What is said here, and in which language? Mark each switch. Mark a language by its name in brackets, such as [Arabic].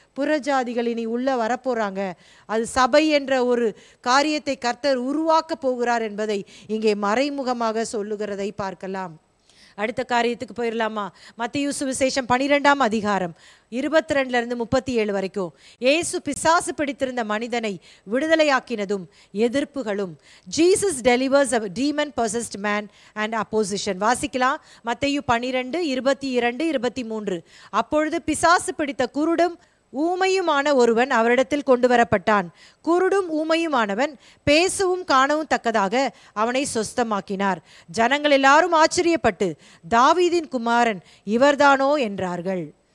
[Tamil] புறஜாதிகள் இனி உள்ள வரப்போறாங்க. அது சபை என்ற ஒரு காரியத்தை கர்த்தர் உருவாக்க போகிறார் என்பதை இங்கே மறைமுகமாக சொல்லுகிறதை பார்க்கலாம். அடுத்த காரியத்துக்கு போயிடலாமா? மத்தேயு சுவிசேஷம் 12ஆம் அதிகாரம் 22 37 வரைக்கும். இயேசு பிசாசு பிடித்திருந்த மனிதனை விடுதலையாக்கினதும் எதிர்ப்புகளும். [English] Jesus delivers a demon possessed man and opposition. [Tamil] வாசிக்கலாம். மத்தேயு 12 22 23. அப்பொழுது பிசாசு பிடித்த குருடும் ஊமையுமான ஒருவன் அவரிடத்தில் கொண்டு வரப்பட்டான். குருடும் ஊமையுமானவன் பேசவும் காணவும் தக்கதாக அவனை சொஸ்தமாக்கினார். ஜனங்கள் எல்லாரும் ஆச்சரியப்பட்டு, தாவீதின் குமாரன் இவர்தானோ என்றார்கள்.